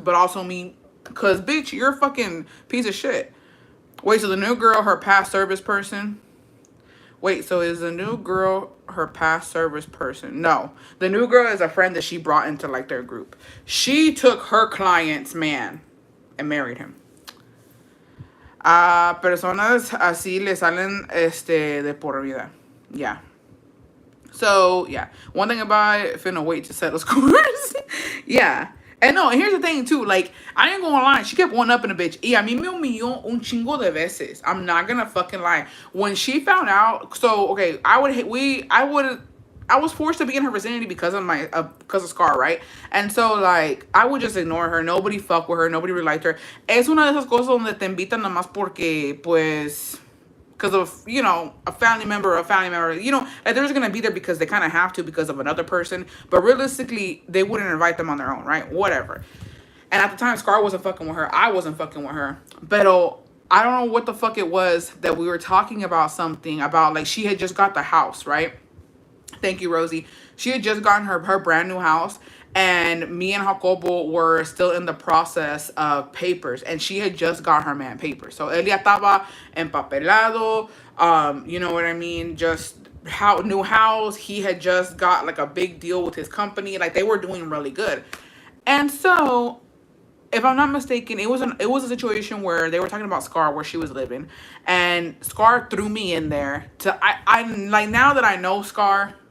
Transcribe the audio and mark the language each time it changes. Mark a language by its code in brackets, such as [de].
[en] But also me, cause bitch, you're a fucking piece of shit. Wait, so the new girl, her past service person? Wait, so is the new girl her past service person? No. The new girl is a friend that she brought into like their group. She took her client's man and married him. [es] A personas así le salen de por vida. [en] Yeah. So, yeah. One thing about it, finna wait to settle scores. Yeah. And no, and here's the thing too, like, I ain't gonna lie, she kept one up in a bitch. [es] Y a mí me humilló un chingo de veces. [en] I'm not gonna fucking lie. When she found out, so, okay, I was forced to be in her vicinity because of Scar, right? And so, like, I would just ignore her. Nobody fuck with her. Nobody really liked her. [es] Es una de esas cosas donde te invitan nada más porque, pues, [en] because of, you know, a family member, you know, like they're just going to be there because they kind of have to because of another person. But realistically, they wouldn't invite them on their own, right? Whatever. And at the time, Scar wasn't fucking with her. I wasn't fucking with her. But I don't know what the fuck it was that we were talking about something about, like, she had just got the house, right? Thank you, Rosie. She had just gotten her brand new house. And me and Jacobo were still in the process of papers. And she had just got her man papers. [es] So, él ya estaba empapelado. [en] You know what I mean? Just new house. He had just got, like, a big deal with his company. Like, they were doing really good. And so, if I'm not mistaken, it was a situation where they were talking about Scar, where she was living. And Scar threw me in there to... I like, now that I know Scar...